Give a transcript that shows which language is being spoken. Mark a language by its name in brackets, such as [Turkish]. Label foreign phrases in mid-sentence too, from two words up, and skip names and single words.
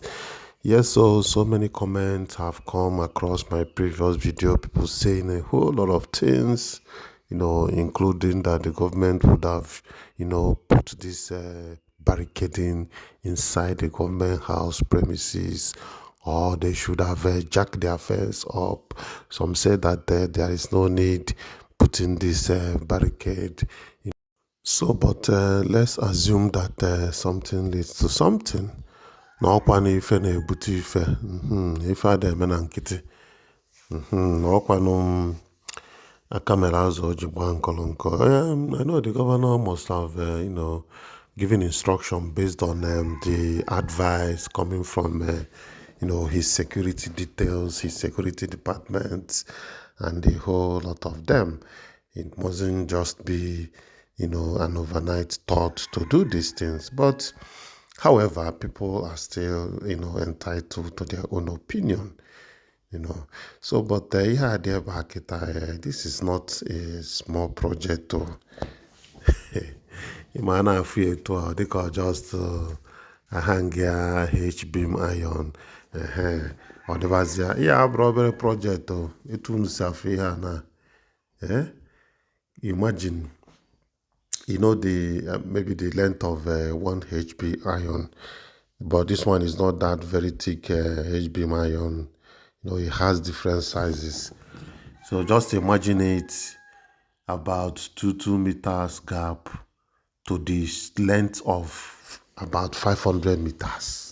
[English] Yes, so many comments have come across my previous video, people saying a whole lot of things, including that the government would have, put this barricading inside the government house premises, or they should have jacked their fence up. Some say that there is no need putting this barricade. So, but let's assume that something leads to something. [Igbo] Na ọkwa na ife na-ebute ife, ife ada eme na nkịtị, na ọkwa aka mere azụ o ji gbaa nkọlọnkọ. [English] I know the governor must have, given instruction based on the advice coming from, his security details, his security department, and the whole lot of them. It mustn't just be, an overnight thought to do these things. But, however, people are still, entitled to their own opinion. So but [Igbo] ihe a dị ebe a kịta, [English] this is not a small project o. [Igbo] Ị ma na-afụ ya etu a dịka [English] just hang [Igbo] ya [English] H-beam iron, [Igbo] ọ dịbazịa ihe abụrụ obere project o, etu unu si afụ ihe a na [English] imagine, maybe the length of one HB iron, but this one is not that very thick H-beam iron. It has different sizes. So just imagine it about 2 meters gap to the length of about 500 meters.